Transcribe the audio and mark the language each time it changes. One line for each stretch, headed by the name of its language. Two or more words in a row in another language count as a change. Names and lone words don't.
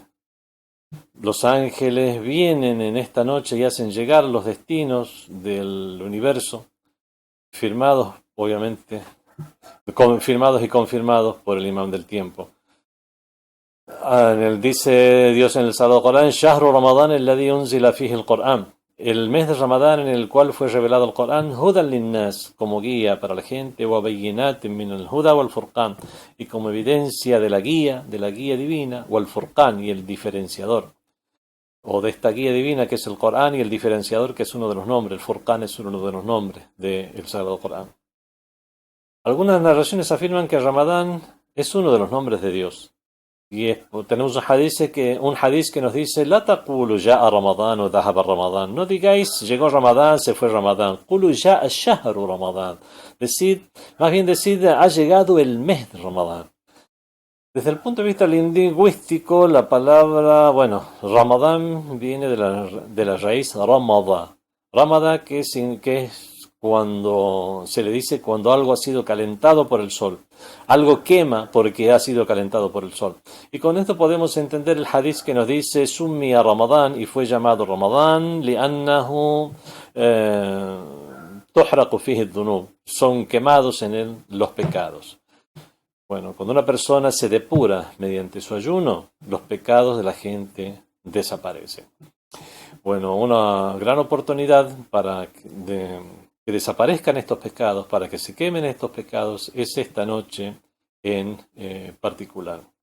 Spanish: Los ángeles vienen en esta noche y hacen llegar los destinos del universo, firmados, obviamente, firmados y confirmados por el imán del tiempo. Dice Dios en el Sagrado Corán:
Arabic: شهر رمضان الذي أنزل فيه القرآن.
Spanish: El mes de Ramadán en el cual fue revelado el Corán,
Arabic: هدى للناس,
Spanish: como guía para la gente,
Arabic: وبينات من الهدى والفرقان,
Spanish: y como evidencia de la guía divina,
Arabic: والفرقان,
Spanish: y el diferenciador, o de esta guía divina que es el Corán, y el diferenciador que es uno de los nombres, el furqan es uno de los nombres del Sagrado Corán. Algunas narraciones afirman que Ramadán es uno de los nombres de Dios. Y tenemos un hadith que nos dice:
Arabic: لا تقولوا جاء رمضان
Spanish: o
Arabic: ذهب رمضان.
Spanish: No digáis llegó Ramadán, se fue Ramadán.
Arabic: قولوا جاء شهر رمضان.
Spanish: Más bien decid ha llegado el mes de Ramadán. Desde el punto de vista lingüístico, la palabra, Ramadán viene de la raíz Ramada. Ramada, que es cuando se le dice cuando algo ha sido calentado por el sol. Algo quema porque ha sido calentado por el sol. Y con esto podemos entender el hadith que nos dice: Summiya Ramadán, y fue llamado Ramadán,
Arabic: لأنه تحرق فيه الذنوب.
Spanish: Son quemados en él los pecados. Bueno, cuando una persona se depura mediante su ayuno, los pecados de la gente desaparecen. Bueno, una gran oportunidad para que desaparezcan estos pecados, para que se quemen estos pecados, es esta noche en particular.